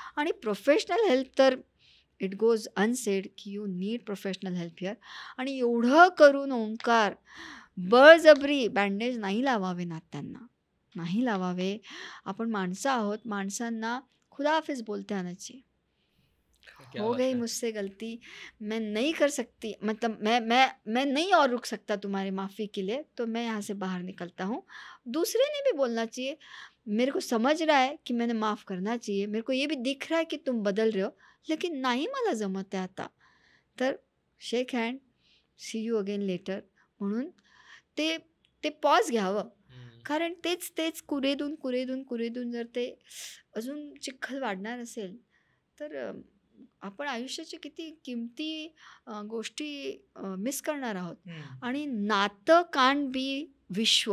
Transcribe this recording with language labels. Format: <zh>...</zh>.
<mr>आणि</mr> <en>Professional help तर it goes unsaid की you need professional help here.</en> <mr>आणि एवढं करून ओंकार बळजबरी बँडेज नाही लावावे नात्यांना, नाही लावावे. आपण माणसं आहोत, माणसांना खुदाहाफिज</mr> <hi>बोलते आना चाहिए. क्या हो बात गई है. मुझसे गलती, मैं नहीं कर सकती, मतलब मैं नहीं और रुक सकता तुम्हारी माफ़ी के लिए, तो मैं यहाँ से बाहर निकलता हूँ. दूसरे ने भी बोलना चाहिए, मेरे को समझ रहा है कि मैंने माफ़ करना चाहिए, मेरे को ये भी दिख रहा है कि तुम बदल रहे हो, लेकिन</hi> <mr>नाही मला जमत आहे आता,</mr> <hi>तर</hi> <en>Shake hand, see you again later.</en> <mr>म्हणून ते ते पॉज घ्यावं. कारण तेच तेच कुरेदून कुरेदून कुरेदून जर ते अजून चिखल वाढणार असेल, तर आपण आयुष्याच्या किती किमती गोष्टी मिस करणार आहोत. आणि नातं कान बी विश्व,</mr>